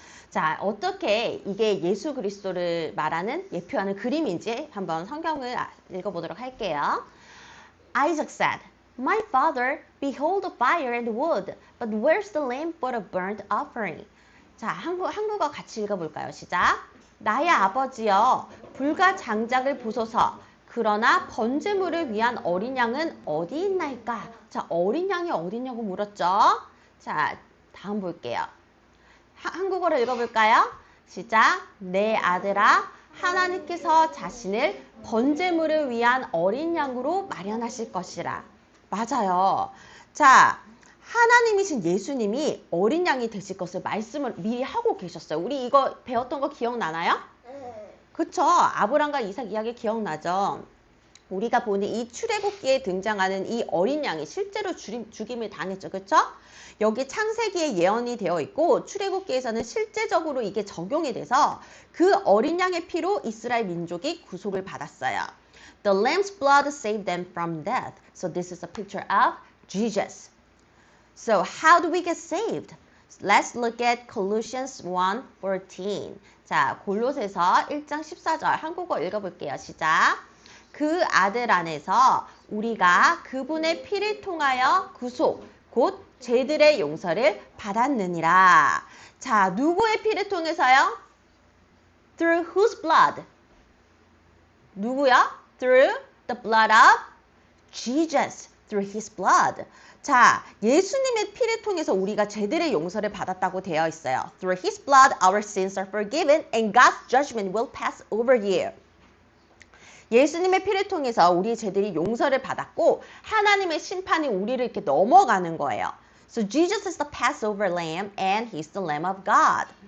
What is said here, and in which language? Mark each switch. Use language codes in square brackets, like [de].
[ko] 자, 어떻게 이게 예수 그리스도를 말하는 예표하는 그림인지 한번 성경을 읽어보도록 할게요. [en] Isaac said, My father, behold the fire and wood, but where's the lamb for the burnt offering? [ko] 자, 한국어 같이 읽어볼까요? 시작. 나의 아버지여, 불과 장작을 보소서. 그러나 번제물을 위한 어린 양은 어디 있나이까? 자, 어린 양이 어디 있냐고 물었죠? 자, 다음 볼게요. 한국어로 읽어볼까요? 시작. 내 아들아, 하나님께서 자신을 번제물을 위한 어린 양으로 마련하실 것이라. 맞아요. 자, 하나님이신 예수님이 어린 양이 되실 것을 말씀을 미리 하고 계셨어요. 우리 이거 배웠던 거 기억나나요? 네. 그쵸? 아브람과 이삭 이야기 기억나죠? 우리가 보는 이 출애굽기에 등장하는 이 어린 양이 실제로 죽임을 당했죠. 그쵸? 여기 창세기에 예언이 되어 있고 출애굽기에서는 실제적으로 이게 적용이 돼서 그 어린 양의 피로 이스라엘 민족이 구속을 받았어요. [en] The lamb's blood saved them from death. So this is a picture of Jesus. So how do we get saved? Let's look at Colossians 1:14. [ko] 자, 골로새서 1장 14절 한국어 읽어볼게요. 시작. 그 아들 안에서 우리가 그분의 피를 통하여 구속, 곧 죄들의 용서를 받았느니라. 자, 누구의 피를 통해서요? [en] Through whose blood? [ko] 누구요? [en] Through the blood of Jesus. Through his blood. [ko] 자, 예수님의 피를 통해서 우리가 죄들의 용서를 받았다고 되어 있어요. [en] Through his blood, our sins are forgiven and God's judgment will pass over you. [ko] 예수님의 피를 통해서 우리의 죄들이 용서를 받았고 하나님의 심판이 우리를 이렇게 넘어가는 거예요. [en] So Jesus is the Passover lamb and he's the lamb of God.